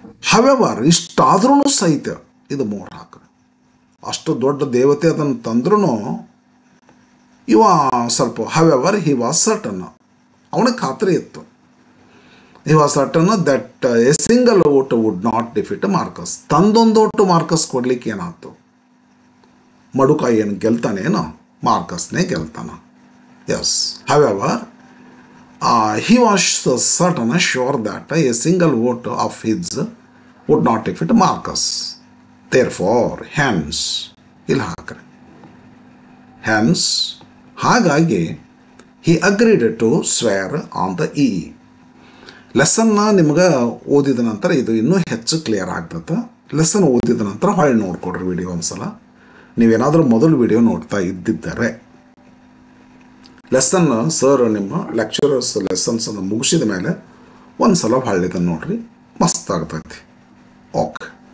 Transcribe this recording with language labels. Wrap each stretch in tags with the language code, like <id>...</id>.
<kn>However ಇಷ್ಟಾದ್ರೂ ಸಹಿತ ಇದು more ಹಾಕ್ರಿ. ಅಷ್ಟು ದೊಡ್ಡ ದೇವತೆ ಅದನ್ನು ತಂದ್ರೂ ಇವ ಸ್ವಲ್ಪ</kn> <en>however he was certain,</en> <kn>ಅವನಿಗೆ ಖಾತ್ರಿ ಇತ್ತು.</kn> <en>He was certain that a single vote would not defeat Marcus.</en> <kn>ತಂದೊಂದು ಒಟ್ಟು ಮಾರ್ಕಸ್ ಕೊಡ್ಲಿಕ್ಕೆ ಏನಾಯ್ತು, ಮಡುಕ ಏನು ಗೆಲ್ತಾನೇನೋ, ಮಾರ್ಕಸ್ನೇ ಗೆಲ್ತಾನ.</kn> <en>Yes. However he was certain sure that a single vote of his would not defeat Marcus. Therefore, hence,</en> <kn>ಇಲ್ಲಿ ಹಾಕ್ರಿ,</kn> <en>hence,</en> <kn>ಹಾಗಾಗಿ</kn> <en>he agreed to swear on the E.</en> <kn>ಲೆಸನ್ನ ನಿಮ್ಗೆ ಓದಿದ ನಂತರ ಇದು ಇನ್ನೂ ಹೆಚ್ಚು ಕ್ಲಿಯರ್ ಆಗ್ತದೆ. ಲೆಸನ್ ಓದಿದ ನಂತರ ಹೊಳ್ಳಿ ನೋಡ್ಕೊಡ್ರಿ ವಿಡಿಯೋ ಒಂದ್ಸಲ, ನೀವೇನಾದರೂ ಮೊದಲು ವಿಡಿಯೋ ನೋಡ್ತಾ ಇದ್ದಿದ್ದರೆ. ಲೆಸನ್ ಸರ್ ನಿಮ್ಮ ಲೆಕ್ಚರರ್ಸ್ ಲೆಸನ್ಸನ್ನು ಮುಗಿಸಿದ ಮೇಲೆ ಒಂದು ಸಲ ಹೊಳ್ಳಿದನ್ನು ನೋಡ್ರಿ, ಮಸ್ತ್ ಆಗ್ತೈತಿ. ಓಕೆ.</kn>